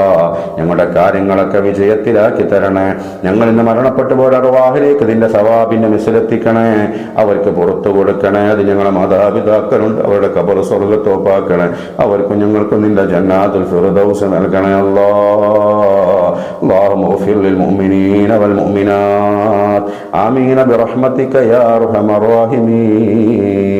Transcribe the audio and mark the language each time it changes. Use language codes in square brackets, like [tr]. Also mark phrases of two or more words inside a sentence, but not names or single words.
[ml] ഞങ്ങളുടെ കാര്യങ്ങളൊക്കെ വിജയത്തിലാക്കി തരണേ. ഞങ്ങൾ ഇന്ന് മരണപ്പെട്ടു പോയ അർവാഹിലേക്ക് ഇതിന്റെ സവാബിന്റെ മിസിലെത്തിക്കണേ. അവർക്ക് പുറത്തു കൊടുക്കണേ. അത് ഞങ്ങളുടെ മാതാപിതാക്കളുണ്ട്, അവരുടെ ഖബർ സ്വർഗ്ഗത്തോപ്പാക്കണേ. അവർക്കും ഞങ്ങൾക്കും നിന്റെ [ar] جنات الفردوس [ml] നൽകണേ അല്ലാ. [ar] اللهم اغفر للمؤمنين والمؤمنات آمين برحمتك يا أرحم الراحمين.